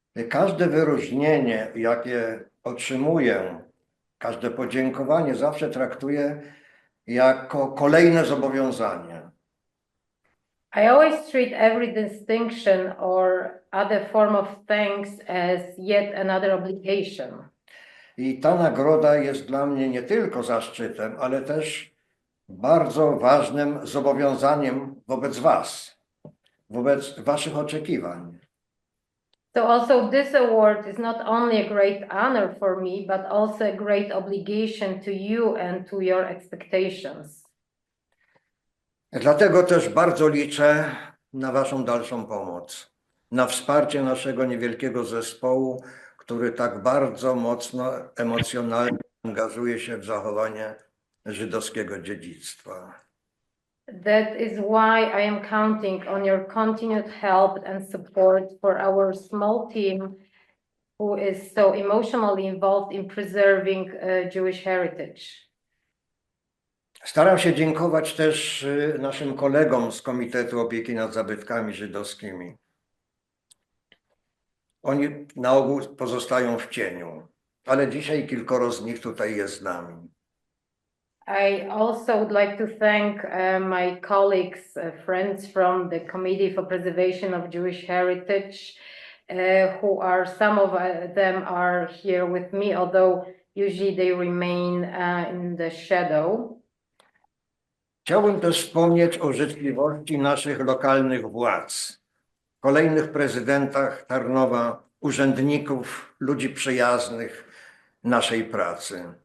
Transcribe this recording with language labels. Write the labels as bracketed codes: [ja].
[pl] Każde wyróżnienie, jakie otrzymuję, każde podziękowanie zawsze traktuję jako kolejne zobowiązanie. [en] I always treat every distinction or other form of thanks as yet another obligation. [pl] I ta nagroda jest dla mnie nie tylko zaszczytem, ale też bardzo ważnym zobowiązaniem wobec was, wobec waszych oczekiwań. [en] So also this award is not only a great honor for me, but also a great obligation to you and to your expectations. [pl] Dlatego też bardzo liczę na waszą dalszą pomoc, na wsparcie naszego niewielkiego zespołu, który tak bardzo mocno emocjonalnie angażuje się w zachowanie żydowskiego dziedzictwa. [en] That is why I am counting on your continued help and support for our small team who is so emotionally involved in preserving Jewish heritage. [pl] Staram się dziękować też naszym kolegom z Komitetu Opieki nad Zabytkami Żydowskimi. Oni na ogół pozostają w cieniu, ale dzisiaj kilkoro z nich tutaj jest z nami. [en] I also would like to thank my colleagues, friends from the Committee for Preservation of Jewish Heritage, who are, some of them are here with me, although usually they remain in the shadow. [pl] Chciałbym też wspomnieć o życzliwości naszych lokalnych władz, kolejnych prezydentach Tarnowa, urzędników, ludzi przyjaznych naszej pracy.